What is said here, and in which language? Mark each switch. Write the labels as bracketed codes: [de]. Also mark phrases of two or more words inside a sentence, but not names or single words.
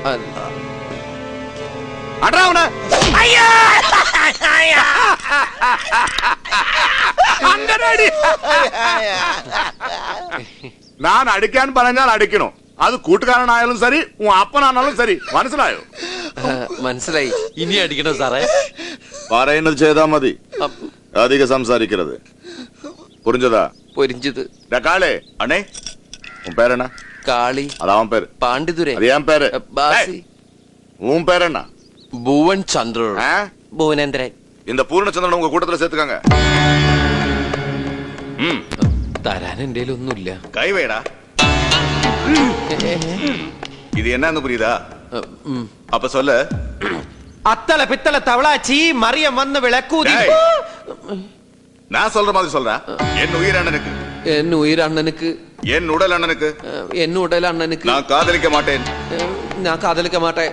[ml] അടാ അവനെ. ഞാൻ അടിക്കാൻ പറഞ്ഞാൽ അടിക്കണോ? അത് കൂട്ടുകാരനായാലും ശരി, അപ്പനാണാലും ശരി. മനസ്സിലായോ? മനസ്സിലായി. ഇനി അടിക്കണോ സാറേ? പറയുന്നത് ചെയ്താ മതി, അധികം സംസാരിക്കരുത്. [ta] പുരിഞ്ചതാ? പൊരിഞ്ചത്. காளே அண்ணே, உன் பேர் என்ன? காளி. அது அவன் பேரு. பாண்டிதுரை. அது என் பேரு. பாசி. உன் பேர் என்ன? புவன் சந்திரன். புவனேந்திரன். இந்த பூர்ணச்சந்திரன் உங்க கூட்டத்துல சேர்த்துக்காங்க. [ml] തരാൻ എന്റെ ഒന്നുമില്ല. കൈവേടാ. ഇത് എന്നാന്ന് പുരിയുതാ? [ta] அப்ப சொல்லு. அத்தல பித்தல தவளாச்சி மரியம் வந்து விளக்கூதி. நான் சொல்ற மாதிரி சொல்றேன். என் உயிர் அண்ணனுக்கு. என் உயிர் அண்ணனுக்கு. என் உடல் அண்ணனுக்கு. என் உடல் அண்ணனுக்கு. நான் காதலிக்க மாட்டேன். நான் காதலிக்க மாட்டேன்.